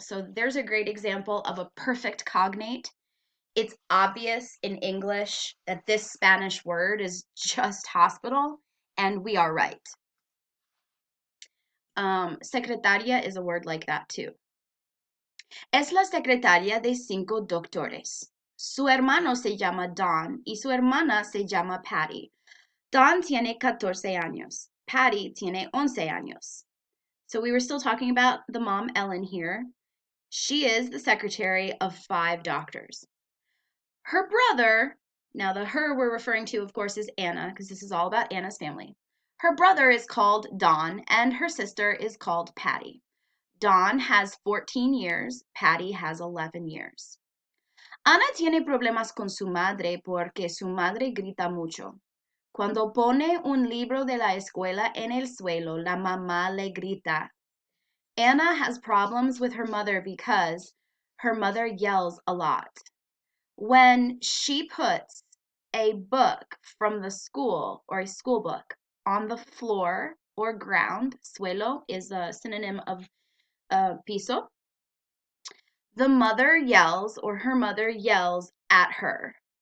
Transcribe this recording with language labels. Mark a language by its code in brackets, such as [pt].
[en] So there's a great example of a perfect cognate. It's obvious in English that this Spanish word is just hospital, and we are right. Secretaria is a word like that too. [es] Es la secretaria de 5 doctores. Su hermano se llama Don y su hermana se llama Patty. Don tiene 14 años. Patty tiene 11 años. [en] So we were still talking about the mom, Ellen, here. She is the secretary of 5 doctors. Her brother, now the her we're referring to, of course, is Anna, because this is all about Anna's family. Her brother is called Don, and her sister is called Patty. Don has 14 years, Patty has 11 years. [es] Ana tiene problemas con su madre porque su madre grita mucho. Cuando pone un libro de la escuela en el suelo, la mamá le grita. [en] Anna has problems with her mother because her mother yells a lot. When she puts a book from the school or a school book on the floor or ground, suelo is a synonym of piso, the mother yells or her mother yells at her.